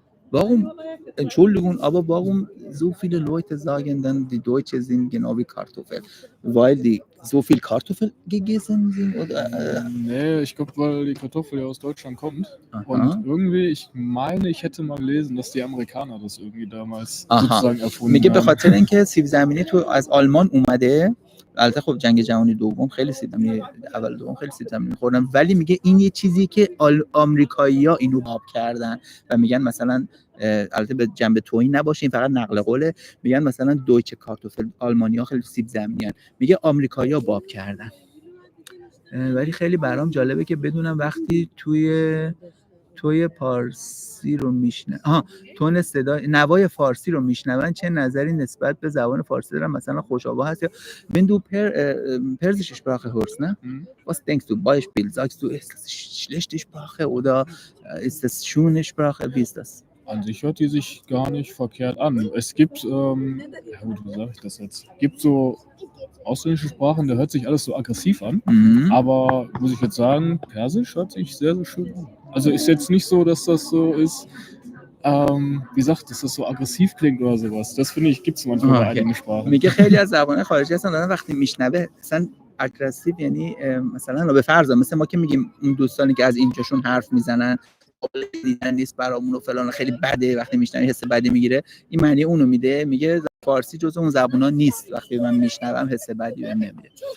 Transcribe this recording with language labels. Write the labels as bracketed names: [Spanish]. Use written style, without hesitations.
[German] Warum, Entschuldigung, aber warum so viele Leute sagen dann, die Deutschen sind genau wie Kartoffeln? Weil die so viel Kartoffeln gegessen sind? Oder? Nee, ich glaube, weil die Kartoffel ja aus Deutschland kommt. Aha. Und irgendwie, ich meine, ich hätte mal gelesen, dass die Amerikaner das irgendwie damals sozusagen erfunden [Persian] میگه به [German] haben. [Persian] خاطر اینکه سیب زمینی تو از آلمان اومده. البته خب جنگ جهانی دوم خیلی سیب زمینی، اول دوم خیلی سیب زمینی خوردن، ولی میگه این یه چیزی که آمریکایی‌ها اینو باب کردن و میگن مثلا البته به جنبه توهین نباشه، این فقط نقل قوله، میگن مثلا دویچه کارتوفل آلمانی‌ها خیلی سیب زمینیان، میگه آمریکایی‌ها باب کردن. ولی خیلی برام جالبه که بدونم وقتی توی پارسی رو تون صدای نوای فارسی رو میشنون چه نظری نسبت به زبان فارسی دارن؟ مثلا خوشابه هست یا [German] wenn du persische Sprache hörst, ne? Was denkst du? Beispiel, sagst du, ist das schlechte Sprache oder ist das schöne Sprache? Wie ist das? An sich hört die sich gar nicht verkehrt an. Es gibt, ja gut, wie sage ich das jetzt? Gibt so ausländische Sprachen, da hört sich alles so aggressiv an. Aber muss ich jetzt sagen, Persisch hört sich sehr, sehr schön an. Also ist jetzt nicht so, dass das so ist, wie sagt, dass das so aggressiv klingt oder sowas. Das finde ich, gibt es manchmal bei einigen Sprachen. [Persian] میگه خیلی از زبان خارجی هستن دارن وقتی میشنوه اصلا اگریسیو، یعنی مثلا به فرض مثل ما که میگیم اون دوستانی که از اینجاشون حرف میزنن دیدن نیست برامون و فلان خیلی بده، وقتی میشنوی حس بدی میگیره، این معنی اونو میده. میگه فارسی جزو اون زبونا نیست، وقتی من میشنوم حس بدی بهم نمیده.